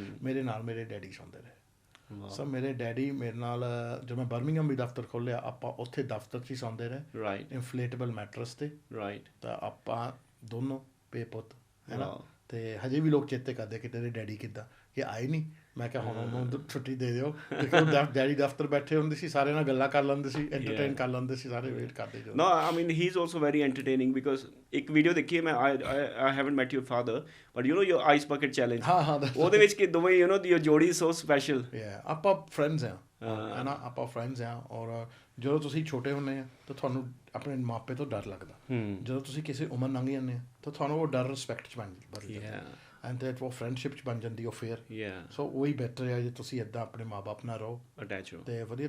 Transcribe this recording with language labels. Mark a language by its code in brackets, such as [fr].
[pa] ਮੇਰੇ ਨਾਲ ਮੇਰੇ ਡੈਡੀ ਸੌਂਦੇ ਰਹੇ। ਸੋ ਮੇਰੇ ਡੈਡੀ ਮੇਰੇ ਨਾਲ, ਜਦੋਂ ਮੈਂ ਬਰਮਿੰਘਮ ਵੀ ਦਫ਼ਤਰ ਖੋਲ੍ਹਿਆ, ਆਪਾਂ ਉੱਥੇ ਦਫ਼ਤਰ 'ਚ ਹੀ ਸੌਂਦੇ ਰਹੇ ਇਨਫਲੇਟੇਬਲ ਮੈਟਰਸ 'ਤੇ। ਤਾਂ ਆਪਾਂ ਦੋਨੋਂ ਪੇ ਪੁੱਤ ਹੈ ਨਾ। ਅਤੇ ਹਜੇ ਵੀ ਲੋਕ ਚੇਤੇ ਕਰਦੇ ਕਿ ਤੇਰੇ ਡੈਡੀ ਕਿੱਦਾਂ, ਕਿ ਆਏ ਨਹੀਂ। ਮੈਂ ਕਿਹਾ ਹੁਣ ਉਹਨੂੰ ਛੁੱਟੀ ਦੇ ਦਿਓ, ਕਿਉਂਕਿ ਡੈਡੀ ਦਫ਼ਤਰ ਬੈਠੇ ਹੁੰਦੇ ਸੀ, ਸਾਰੇ ਨਾਲ ਗੱਲਾਂ ਕਰ ਲੈਂਦੇ ਸੀ, ਐਂਟਰਟੇਨ ਕਰ ਲੈਂਦੇ ਸੀ, ਸਾਰੇ ਵੇਟ ਕਰਦੇ। [en] No, I mean he's also very entertaining because [pa] ਇੱਕ ਵੀਡੀਓ ਦੇਖੀ ਮੈਂ, [en] I haven't met your father but you know your ice bucket challenge, [pa] ਉਹਦੇ ਵਿੱਚ ਕਿ ਦੋਵੇਂ [en] you know [pa] ਦੀ ਜੋੜੀ [en] so special। [pa] ਆਪਾਂ ਫਰੈਂਡਸ ਹਾਂ ਹੈ ਨਾ, ਆਪਾਂ ਫਰੈਂਡਸ ਹਾਂ। ਔਰ ਜਦੋਂ ਤੁਸੀਂ ਛੋਟੇ ਹੁੰਦੇ ਆ ਤਾਂ ਤੁਹਾਨੂੰ ਆਪਣੇ ਮਾਪੇ ਤੋਂ ਡਰ ਲੱਗਦਾ। ਜਦੋਂ ਤੁਸੀਂ ਕਿਸੇ ਉਮਰ ਲੰਘ ਜਾਂਦੇ ਆ ਤਾਂ ਤੁਹਾਨੂੰ ਉਹ ਡਰ ਰਿਸਪੈਕਟ 'ਚ ਬਦਲ ਜਾਂਦਾ ਐਂਡ ਦੈਟ ਉਹ ਫਰੈਂਡਸ਼ਿਪ 'ਚ ਬਣ ਜਾਂਦੀ ਉਹ ਫੇਅਰ। ਸੋ ਉਹੀ ਬੈਟਰ ਹੈ ਜੇ ਤੁਸੀਂ ਇੱਦਾਂ ਆਪਣੇ ਮਾਂ ਬਾਪ ਨਾਲ ਰਹੋ ਅਤੇ ਵਧੀਆ।